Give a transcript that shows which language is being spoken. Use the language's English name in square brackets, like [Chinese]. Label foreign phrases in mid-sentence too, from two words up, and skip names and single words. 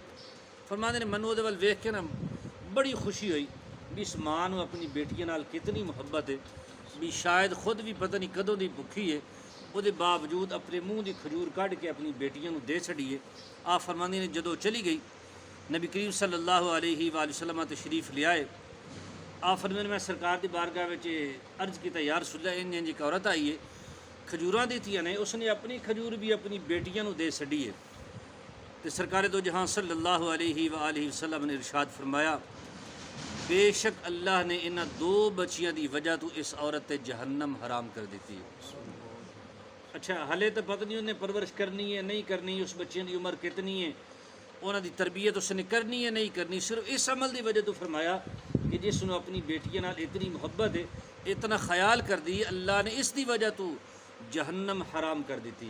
[Punjabi] فرماندے نے منو دے ول ویکھ کے نا بڑی خوشی ہوئی بھی اس ماں نو اپنی بیٹیاں نال کتنی محبت ہے، بھی شاید خود بھی پتہ نہیں کدوں دی بھکھی ہے، وہ دے باوجود اپنے منہ دی کھجور کڈ کے اپنی بیٹیاں نو دے چھڑی ہے۔ آپ فرماندے نے جدو چلی گئی نبی کریم [Arabic] صلی اللہ علیہ وآلہ وسلم [Punjabi] تشریف لے آئے۔ آپ فرماندے نے میں سرکار دی بارگاہ وچ عرض کیتا، [Arabic] یا رسول اللہ [Punjabi] انج ایک عورت آئی ہے، کھجوراں دیتیاں نے، اس نے اپنی کھجور بھی اپنی بیٹیاں نو دے چھڑی ہے۔ تو سرکار دو جہاں [Arabic] صلی اللہ علیہ وآلہ وسلم [Punjabi] نے ارشاد فرمایا، بے شک اللہ نے انہاں 2 بچیاں دی وجہ تو اس عورت تے جہنم حرام کر دیتی ہے۔ اچھا ہلے تو پتہ نہیں انہیں پرورش کرنی ہے نہیں کرنی، اس بچیاں دی عمر کتنی ہے، انہاں دی تربیت اس نے کرنی ہے نہیں کرنی، صرف اس عمل دی وجہ تو فرمایا کہ جس نے اپنی بیٹیاں نال اتنی محبت ہے، اتنا خیال کر دی، اللہ نے اس دی وجہ تو جہنم حرام کر دیتی ہے۔